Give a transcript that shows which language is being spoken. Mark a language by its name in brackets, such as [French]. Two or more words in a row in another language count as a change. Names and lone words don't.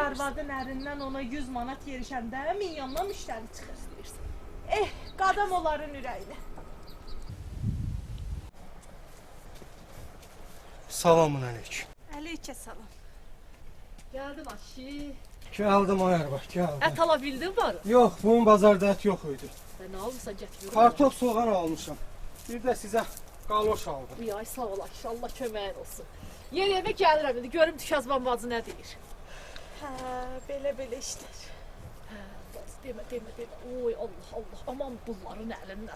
[Azerbaijani] arvadın ərindən ona 100 manat yerişəndə milyonla müştəri çıxır. Düz deyirsən. Qadam onların ürəyinə. [Turkish] Selamun aleyküm. [Azerbaijani] Əleykə salam. Gəldim aşi. [Turkish] Geldim ayar bak geldim. [Azerbaijani] Ət ala bildin var. [Turkish] Yok bunun bazarda et yok idi. [Azerbaijani] Nə almısan gətir. [Turkish] Kartof soğan almışım. Bir de size galoş aldım. [Azerbaijani] Ay sağ ol aşi, Allah köməyin olsun. Yer gəlirəm indi, görüm Tükəzban bacı nə deyir. Hə, belə işlər. Bas, demə. Oy Allah Allah, aman bunların əlindən.